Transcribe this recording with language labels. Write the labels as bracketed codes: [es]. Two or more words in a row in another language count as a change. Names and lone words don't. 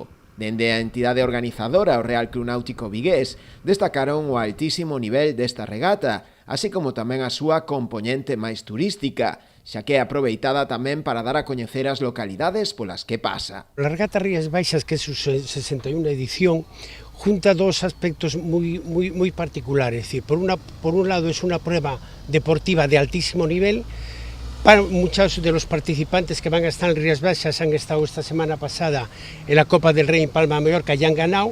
[gl] Dende a entidade organizadora, o Real Club Náutico Vigués, destacaron o altísimo nivel desta regata, así como tamén a súa compoñente máis turística, xa que é aproveitada tamén para dar a coñecer as localidades polas que pasa. [es] La regata Rías Baixas, que é su 61 edición, junta dos aspectos muy particulares. Es decir, por un lado es una prueba deportiva de altísimo nivel. Para muchos de los participantes que van a estar en Rías Baixas han estado esta semana pasada en la Copa del Rey en Palma de Mallorca y han ganado.